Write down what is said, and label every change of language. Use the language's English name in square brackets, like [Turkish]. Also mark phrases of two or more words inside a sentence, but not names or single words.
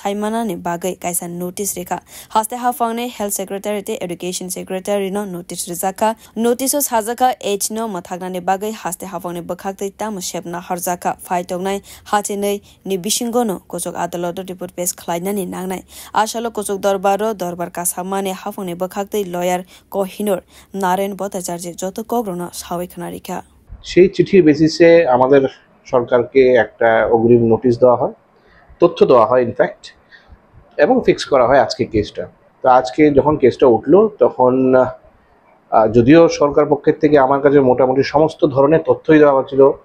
[Kok Borok] haimana ni bagai kaisa notice rekha haste hafang ne [English] Health Secretary [Kok Borok] te [English] Education Secretary [Kok Borok] no notice rizaka notice sajaka H no mathagna ni bagai haste hafang ne bakhakte tamashep naharjaka faitongnai hatinei ni bishingo no Kosok Adalot report pace khlaina ni nangnai asalo Kosok dorbar দরবার কাসামানে হাফনে বখাকতে লয়ার কোহিনুর নারায়ণ ভট্টাচার্য যত কগ্রনা সাবেখানা রেখা [Bangla] সেই চিঠির বেসিসে আমাদের সরকারকে একটা অগ্রিম নোটিশ দেওয়া হয় তথ্য দেওয়া হয় ইনফ্যাক্ট এবং ফিক্স করা হয় আজকে কেসটা তো আজকে যখন কেসটা উঠলো তখন যদিও সরকার পক্ষের থেকে আমার কাছে মোটামুটি সমস্ত ধরনের তথ্যই দেওয়া হচ্ছিল